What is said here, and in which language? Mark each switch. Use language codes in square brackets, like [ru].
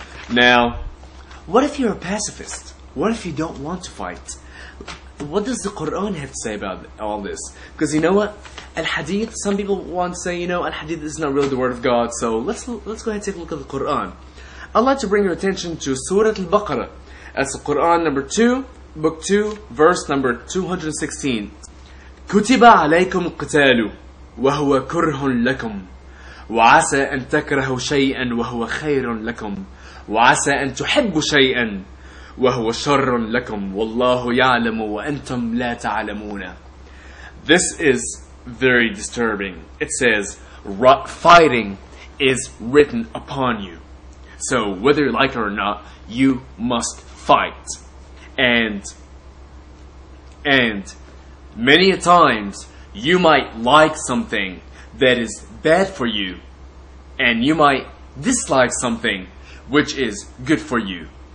[en] Now, what if you're a pacifist? What if you don't want to fight? What does the Quran have to say about all this? Because you know what? Al-Hadith, some people want to say, Al-Hadith is not really the word of God, so let's go ahead and take a look at the Quran. I'd like to bring your attention to Surah Al-Baqarah. That's the Quran number 2, book 2, verse number 216. [ar] كتب عليكم القتال وهو كره لكم وعسى أن تكرهوا شيئا وهو خير لكم وعسى أن تحبوا شيئا وهو شر لكم والله يعلم وأنتم لا تعلمون. [en] This is very disturbing. It says, fighting is written upon you. So whether you like it or not, you must fight. And many a times you might like something that is bad for you, and you might dislike something which is good for you.